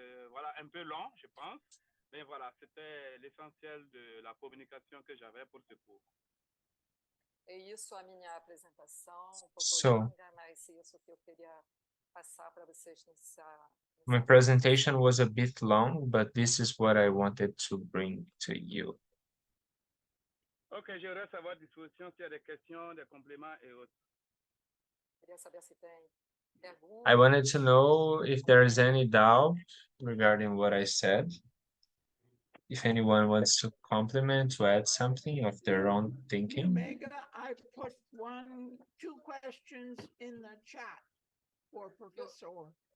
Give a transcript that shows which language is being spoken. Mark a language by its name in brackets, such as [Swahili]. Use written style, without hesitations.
[French] Voilà, un peu long, je pense, mais voilà, c'était l'essentiel de la communication que j'avais pour ce cours. [Portuguese] Isso a minha apresentação, longa, mas isso que eu queria passar para vocês [English] my presentation was a bit long, but this is what I wanted to bring to you. [French] Ok, je reste à votre disposition s'il y a des questions, des compléments et autres. [Portuguese] Queria saber se tem perguntas. [English] I wanted to know if there is any doubt regarding what I said. If anyone wants to compliment, to add something of their own thinking. Omega, I put 2 questions in the chat for Professor.